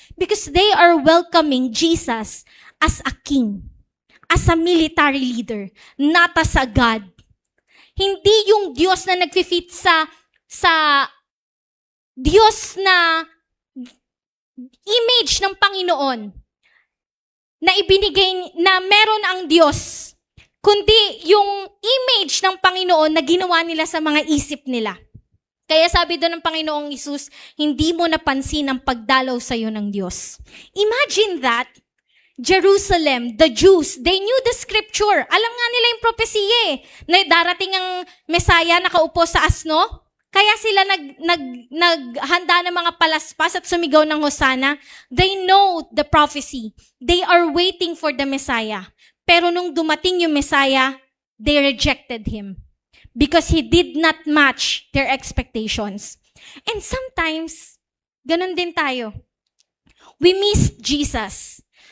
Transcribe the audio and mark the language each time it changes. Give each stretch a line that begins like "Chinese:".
English: Because they are welcoming Jesus as a king, as a military leader, not as a God.
Filipino: Hindi yung Diyos na nagfi-fit sa Diyos na image ng Panginoon na ibinigay na meron ang Diyos, kundi yung image ng Panginoon na ginawa nila sa mga isip nila. Kaya sabi doon ng Panginoong Hesus, hindi mo napansin ang pagdalaw sa iyo ng Diyos.
English: Imagine that, Jerusalem, the Jews, they knew the scripture.
Filipino: Alam nga nila yung propesya na darating ang Messiah nakaupo sa asno. Kaya sila naghanda ng mga palaspas at sumigaw ng Hosanna.
English: They know the prophecy. They are waiting for the Messiah.
Filipino: Pero nung dumating yung
English: Messiah, they rejected Him. Because He did not match their expectations. And sometimes,
Filipino: ganun din tayo.
English: We miss Jesus.